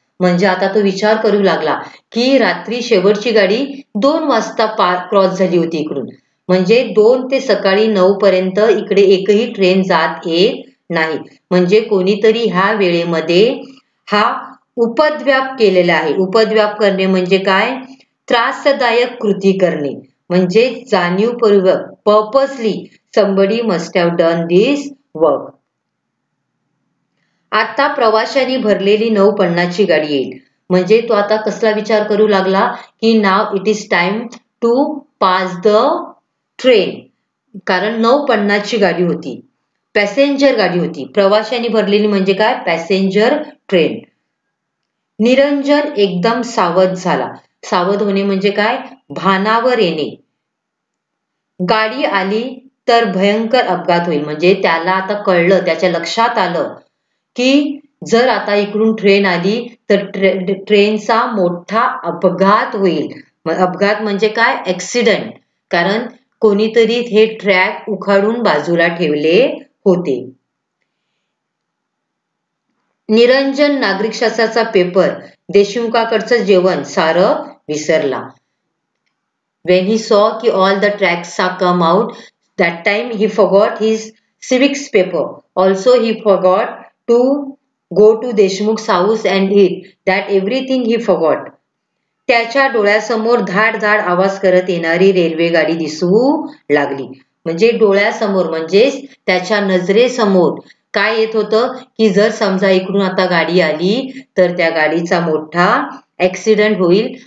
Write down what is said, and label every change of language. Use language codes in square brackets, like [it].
[mr] म्हणजे आता तो विचार करू लागला की रात्री शेवटची गाडी 2 वाजता क्रॉस झाली होती इकडून. म्हणजे 2 ते सकाळी 9 पर्यंत इकडे एकही ट्रेन जात येत नाही. म्हणजे कोणीतरी ह्या वेळेमध्ये हा उपद्व्याप केलेला आहे. उपद्व्याप करणे म्हणजे काय? त्रासदायक कृती करणे. म्हणजे जाणीवपूर्वक, [en] Purposely somebody must have done this work. [mr] आता प्रवाशांनी भरलेली 9:50 ची गाडी येईल. म्हणजे तो आता कसला विचार करू लागला की [en] Now it is time to pass the train. [mr] कारण 9:50 ची गाडी होती, पॅसेंजर गाडी होती. प्रवाशांनी भरलेली म्हणजे काय? Passenger train. निरंजन एकदम सावध झाला. सावध होणे म्हणजे काय? भानावर येणे. गाडी आली तर भयंकर अपघात होईल. म्हणजे त्याला आता कळलं, त्याच्या लक्षात आलं की जर आता इकडून ट्रेन आली तर ट्रेनचा मोठा अपघात होईल. अपघात म्हणजे काय? ऍक्सिडेंट. कारण कोणीतरी हे ट्रॅक उखाडून बाजूला ठेवले होते. निरंजन नागरिकशास्त्राचा पेपर, देशमुखाकडचं जेवण सारं विसरला. [en] When he saw ki all the tracks are come out, that time he forgot his civics paper. Also he forgot to go to Deshmukh's house and eat. That everything he forgot. [mr] त्याच्या डोळ्यासमोर धाड धाड आवाज करत येणारी railway गाडी दिसू लागली. म्हणजे डोळ्यासमोर म्हणजेच त्याच्या नजरेसमोर काय येत होतं की जर समजा इकडून आता गाडी आली तर त्या गाडीचा मोठा ऍक्सिडेंट होईल.